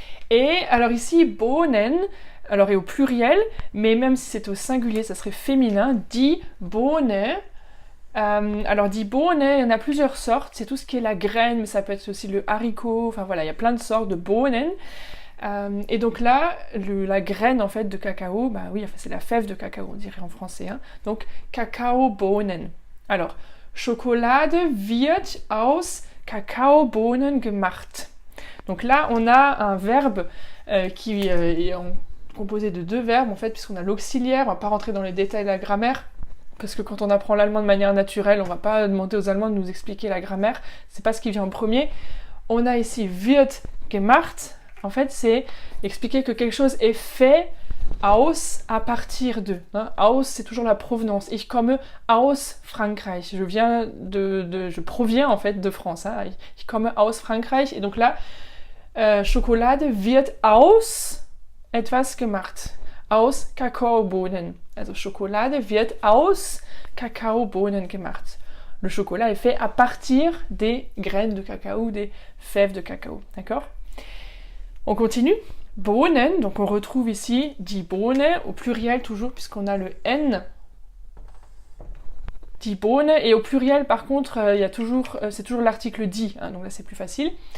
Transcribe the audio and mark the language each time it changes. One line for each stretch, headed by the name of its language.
French: Et alors ici, Bohnen, alors est au pluriel, mais même si c'est au singulier, ça serait féminin,
German: die Bohne.
French: Alors
German: die Bohne,
French: il y en a plusieurs sortes, c'est tout ce qui est la graine, mais ça peut être aussi le haricot, enfin voilà, il y a plein de sortes de Bohnen. Et donc là, la graine en fait de cacao, bah oui, enfin, c'est la fève de cacao, on dirait en français. Hein. Donc Kakaobohnen. Alors,
German: Schokolade wird aus Kakaobohnen gemacht.
French: Donc là, on a un verbe qui est composé de 2 verbes en fait, puisqu'on a l'auxiliaire. On va pas rentrer dans les détails de la grammaire, parce que quand on apprend l'allemand de manière naturelle, on va pas demander aux Allemands de nous expliquer la grammaire. C'est pas ce qui vient en premier. On a ici
German: wird gemacht.
French: En fait, c'est expliquer que quelque chose est fait aus, à partir de. Hein. Aus, c'est toujours la provenance.
German: Ich komme aus Frankreich.
French: Je proviens en fait de France. Hein.
German: Ich komme aus Frankreich.
French: Et donc là,
German: Schokolade wird aus etwas gemacht. Aus Kakaobohnen. Also Schokolade wird aus Kakaobohnen gemacht.
French: Le chocolat est fait à partir des graines de cacao, des fèves de cacao. D'accord? On continue. Bohnen, donc on retrouve ici
German: die Bohne,
French: au pluriel toujours, puisqu'on a le N.
German: Die Bohne,
French: et au pluriel, par contre, c'est toujours l'article die, hein, donc là c'est plus facile.